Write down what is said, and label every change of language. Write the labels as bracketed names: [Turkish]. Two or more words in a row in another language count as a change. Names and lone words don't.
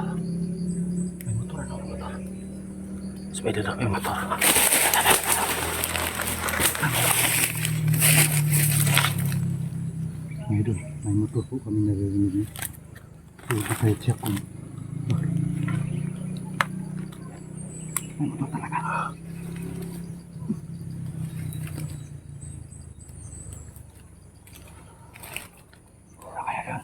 [Malay] Pakai motor, ano? Motor. Sepeda na pakai motor. [Filipino] Mga idol, may motor po kami naririnig. So, tayo check kung bakit. May motor talaga. Wala kaya yan?